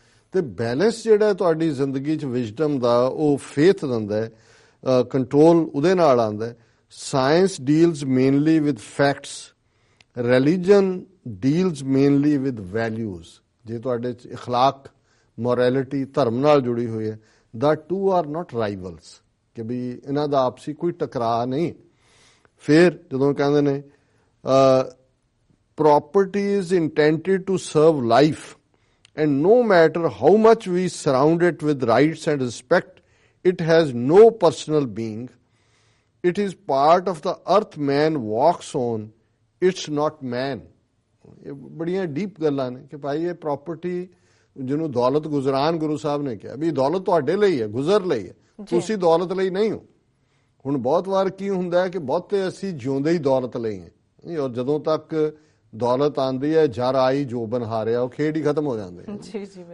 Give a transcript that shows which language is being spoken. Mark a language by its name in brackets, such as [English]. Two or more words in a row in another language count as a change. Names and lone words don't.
[Punjabi] ਤੇ ਬੈਲੈਂਸ ਜਿਹੜਾ ਤੁਹਾਡੀ ਜ਼ਿੰਦਗੀ 'ਚ ਵਿਜ਼ਡਮ ਦਾ, ਉਹ ਫੇਥ ਦਿੰਦਾ ਹੈ, ਕੰਟਰੋਲ ਉਹਦੇ ਨਾਲ ਆਉਂਦਾ ਹੈ। [English] Science deals mainly with facts, religion deals mainly with values. [Punjabi] ਜੇ ਤੁਹਾਡੇ 'ਚ ਇਖਲਾਕ, ਮੋਰੈਲਿਟੀ, ਧਰਮ ਨਾਲ ਜੁੜੀ ਹੋਈ ਹੈ, [English] the two are not rivals, [Punjabi] ਕਿ ਵੀ ਇਹਨਾਂ ਦਾ ਆਪਸੀ ਕੋਈ ਟਕਰਾਅ ਨਹੀਂ। ਫਿਰ ਜਦੋਂ ਕਹਿੰਦੇ ਨੇ [English] property is intended to serve life and no matter how much we surround it with rights and respect, it has no personal being. It is part of the earth man walks on, it's not man. [Punjabi] ਇਹ ਬੜੀਆਂ ਡੀਪ ਗੱਲਾਂ ਨੇ ਕਿ ਭਾਈ ਇਹ ਪ੍ਰਾਪਰਟੀ, ਜਿਹਨੂੰ ਦੌਲਤ ਗੁਜ਼ਰਾਨ ਗੁਰੂ ਸਾਹਿਬ ਨੇ ਕਿਹਾ ਵੀ ਦੌਲਤ ਤੁਹਾਡੇ ਲਈ ਹੈ, ਗੁਜ਼ਰ ਲਈ ਹੈ, ਤੁਸੀਂ ਦੌਲਤ ਲਈ ਨਹੀਂ ਹੋ। ਹੁਣ ਬਹੁਤ ਵਾਰ ਕੀ ਹੁੰਦਾ ਹੈ ਕਿ ਬਹੁਤੇ ਅਸੀਂ ਜਿਉਂਦੇ ਹੀ ਦੌਲਤ ਲਈ ਹੈ, ਔਰ ਜਦੋਂ ਤੱਕ ਦੌਲਤ ਆਉਂਦੀ ਹੈ, ਜਰ ਆਈ ਜੋਬਨ ਹਾਰਿਆ, ਉਹ ਖੇਡ ਹੀ ਖਤਮ ਹੋ ਜਾਂਦੇ ਹੈ।